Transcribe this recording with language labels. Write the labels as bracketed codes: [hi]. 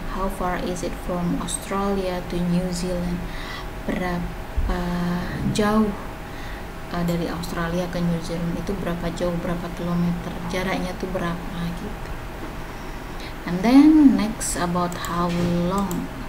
[en] How far is it from Australia to New Zealand? [id] Berapa jauh dari Australia ke New Zealand itu, berapa jauh, berapa kilometer, jaraknya tuh berapa gitu. [en] And then next about how long.